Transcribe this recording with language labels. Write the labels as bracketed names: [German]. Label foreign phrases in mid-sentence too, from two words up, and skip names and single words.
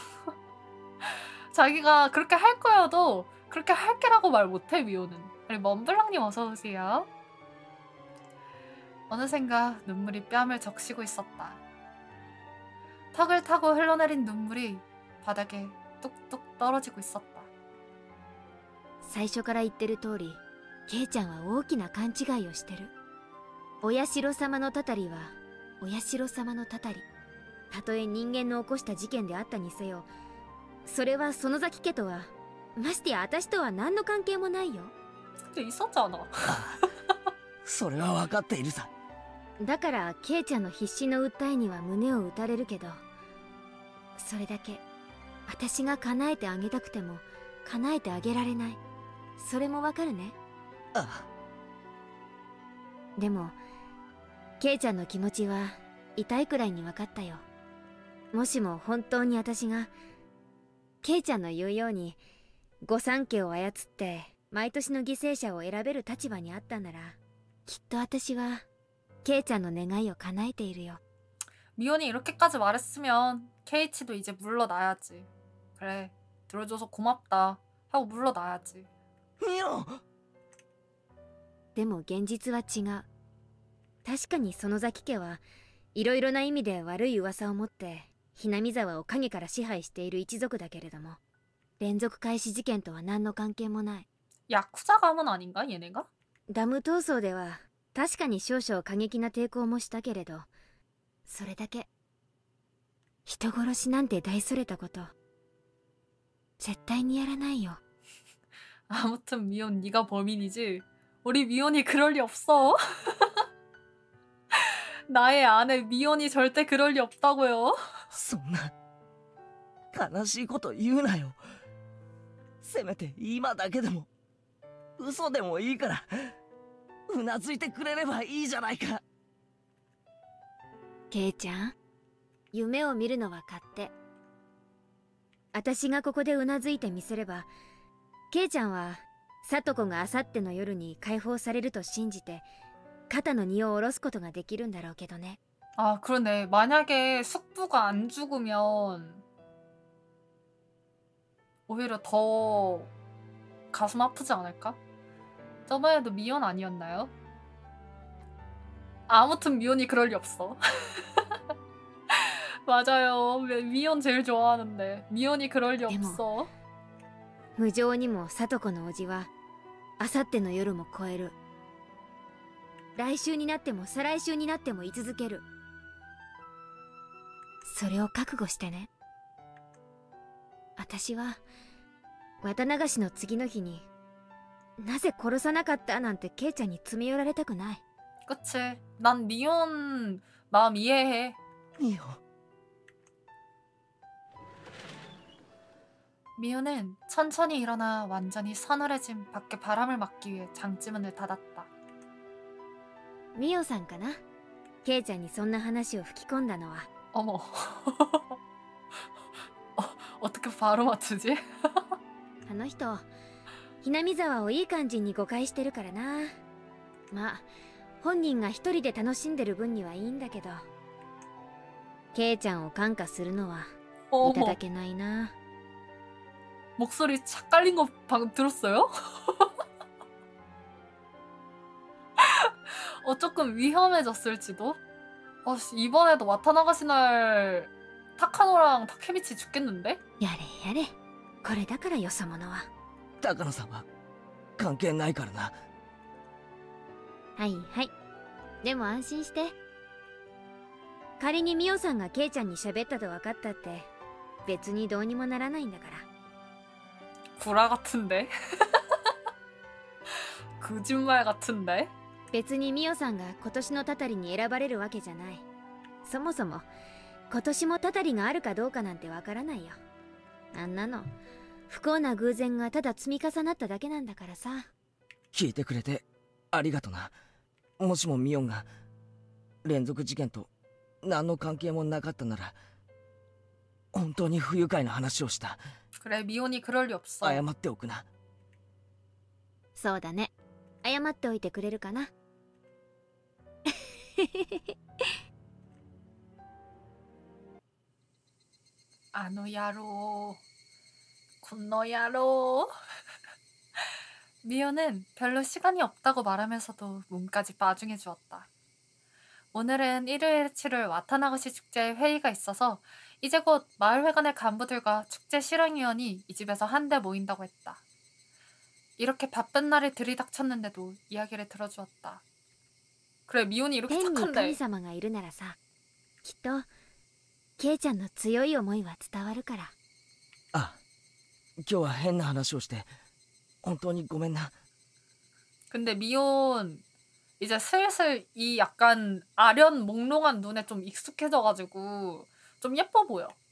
[Korean] 자기가 그렇게 할 거여도 그렇게 할게라고 말 못해 미호는. 우리 먼블랑님 어서오세요. 어느샌가 눈물이 뺨을 적시고 있었다. 턱을 타고 흘러내린 눈물이 바닥에 뚝뚝 떨어지고 있었다. [Japanese] 最初から言ってる通りケイちゃんは大きな勘違いをしてる。お社様のたたりはお社様のたたり、たとえ人間の起こした事件であったにせよ、それは園崎家とは、ましてや私とは何の関係もないよ。 [Korean] 근데 있었잖아. [Japanese] それは分かっているさ。だからケイちゃんの必死の訴えには胸を打たれるけど、それだけ私が叶えてあげたくても叶えてあげられない。それもわかるね。あでもケイちゃんの気持ちは痛いくらいに分かったよ。もしも本当に私がケイちゃんの言うように御三家を操って毎年の犠牲者を選べる立場にあったなら、きっと私はケイちゃんの願いを叶えているよ。 [Korean] 미연이 이렇게까지 말했으면 케이치도 이제 물러나야지. 그래, 들어줘서 고맙다 하고 물러나야지. [Japanese] ミオ。でも現実は違う。確かに園崎家はいろいろな意味で悪い噂を持ってひなみ沢を影から支配している一族だけれども、連続開始事件とは何の関係もない。 [Korean] 야쿠자 가문 아닌가 얘네가? [Japanese] ダム闘争では確かに少々過激な抵抗もしたけれど、それだけ。人殺しなんて大それたこと絶対にやらないよ。 [Korean] 아무튼 미연 네가 범인이지. 우리 미연이 그럴 리 없어. 나의 아내 미연이 절대 그럴 리 없다고요. [Japanese] そんな悲しいこと言うなよ。せめて今だけでも嘘でもいいからうなずいてくれればいいじゃないか。ケイちゃん、夢を見るのは勝手。私がここでうなずいてみせれば、ケイちゃんは聡子があさっての夜に解放されると信じて肩の荷を下ろすことができるんだろうけどね。 [Korean] 아, 그러네. 만약에 숙부가 안 죽으면 오히려 더 가슴 아프지 않을까? 저번에도 미연 아니었나요? 아무튼 미연이 그럴 리 없어. 맞아요. 미연 제일 좋아하는데 미연이 그럴 리 없어. [Japanese] 無情にも聡子の叔父はあさっての夜も超える。来週になっても再来週になっても居続ける。それを覚悟してね。私は綿流しの次の日になぜ殺さなかったなんてケイちゃんに詰め寄られたくない。 [Korean] 그치. 난 미연 마음 이해해. [Japanese] ミオ。 [Korean] 미연은 천천히 일어나 완전히 서늘해진 밖에 바람을 막기 위해 장지문을 닫았다. [Japanese] ミオさんかな、ケイちゃんにそんな話を吹き込んだのは。 [Korean] 어머. 어떻게 바로 맞추지? [Japanese] あの人ひなみ沢をいい感じに誤解してるからな。まあ本人が一人で楽しんでる分にはいいんだけど、ケイちゃんを感化するのはいただけないな。 [Korean] 목소리 착 깔린 거 방금 들었어요? 조금 위험해졌을지도? 이번에도 와타나가시 날 타카노랑 타케미치 죽겠는데? [Japanese] やれやれ、これだからよそ者は。高野さんは関係ないからな。はいはい、でも安心して。仮にミオさんがケイちゃんに喋ったと分かったって別にどうにもならないんだから。 [Korean] 구라 같은데? 거짓말 같은데? [Japanese] 別にミオさんが今年のたたりに選ばれるわけじゃない。そもそも今年もたたりがあるかどうかなんてわからないよ。あんなの不幸な偶然がただ積み重なっただけなんだからさ。聞いてくれてありがとな。もしもミオンが連続事件と何の関係もなかったなら本当に不愉快な話をした。 [Korean] 그래, 미온이 그럴 리 없어. [Japanese] 謝っておくな。そうだね、謝っておいてくれるかな。 아노야로 군노야로. [Korean] 미연은 별로 시간이 없다고 말하면서도 몸까지 빠중해 주었다. 오늘은 일요일 치를 와타나가시 축제에 회의가 있어서 이제 곧 마을회관의 간부들과 축제 실행위원이 이 집에서 한데 모인다고 했다. 이렇게 바쁜 날에 들이닥쳤는데도 이야기를 들어주었다. 그래, 미온이 이렇게 [Japanese] 天に [Korean] 착한데. [Japanese] 神様がいるならさ、 きっとケイちゃんの強い思いは伝わるから。あ、今日は変な話をして本当にごめんな。 [Korean] 근데 미혼 이제 슬슬 이 약간 아련 몽롱한 눈에 좀 익숙해져가지고 좀 예뻐 보여.